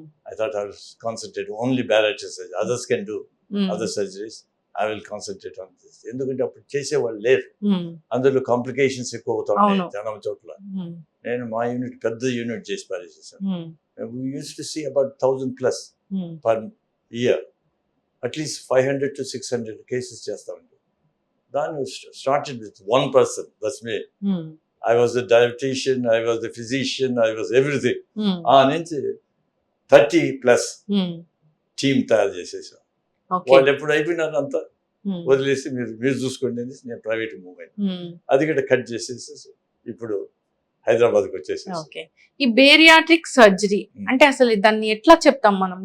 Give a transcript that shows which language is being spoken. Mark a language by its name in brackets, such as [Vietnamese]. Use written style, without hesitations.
[English] I thought I will concentrate only bariatric surgery. Others can do other surgeries. I will concentrate on this. [Telugu] ఎందుకంటే అప్పుడు చేసేవాళ్ళు లేరు, అందులో complications ఎక్కువ అవుతాయి జనం చోట్ల. నేను మా యూనిట్ పెద్ద యూనిట్ చేసి పారేసేసాను. [English] We used to see about 1000 plus per year. At least 500 to 600 cases [Telugu] చేస్తామండి. దాన్ని [English] started with one person, that's me. I was the dietitian, I was the physician, I was everything. [Telugu] నుంచి 30 plus team తయారు చేసేసాం. వాళ్ళు ఎప్పుడు అయిపోయినారు అంతా వదిలేసి మీరు చూసుకోండి అనేసి నేను ప్రైవేట్ మూవ్ అయినా. అది కూడా కట్ చేసేసి ఇప్పుడు హైదరాబాద్కి వచ్చేసి. ఈ బేరియాట్రిక్ సర్జరీ అంటే అసలు దాన్ని ఎట్లా చెప్తాం మనం?